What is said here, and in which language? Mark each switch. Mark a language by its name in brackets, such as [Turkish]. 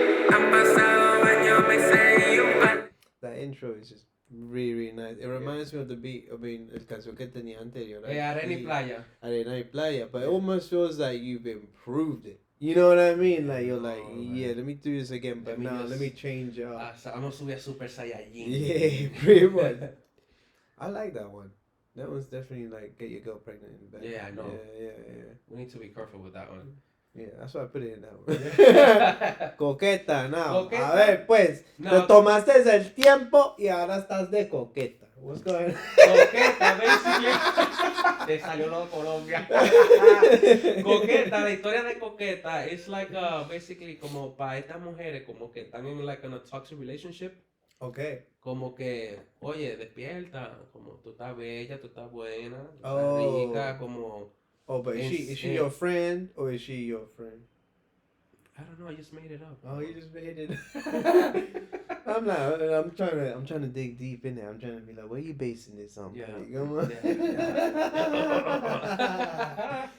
[Spanish] Han pasado años, meses y un par. [English] That intro is just Really nice. It reminds me of the beat. I mean, [Spanish] el canción que tenía anterior. Arena y Playa. Arena y Playa. [English] But it almost feels like you've improved it. You know what I mean? Like you're like, yeah, let me do this again, but now let me change up. [Spanish] Vamos a subir a Super Saiyajin. [English] Yeah, pretty much. I like that one. That one's definitely like get your girl pregnant in bed. Yeah, I know. Yeah. We need to be careful with that one. Yeah, that's why I put it in that one. Coqueta, now. Coqueta? [Spanish] A ver, pues, No. te tomaste el tiempo y ahora estás de coqueta. [English] What's going on? [Spanish] Coqueta, [English] basically. [Spanish] Te salió lo de Colombia. Coqueta, la historia de Coqueta es [English] like basically [Spanish] como para estas mujeres como que están en [English] like in a toxic relationship. Okay. Como que, oye, despierta, como tú estás bella, tú estás buena, tú estás Oh. rica, como... Oh, but is she your friend or is she your friend? I don't know, I just made it up. Oh, you just made it. I'm trying to dig deep in there. I'm trying to be like, where you basing this on? Yeah. buddy? Come on. Yeah.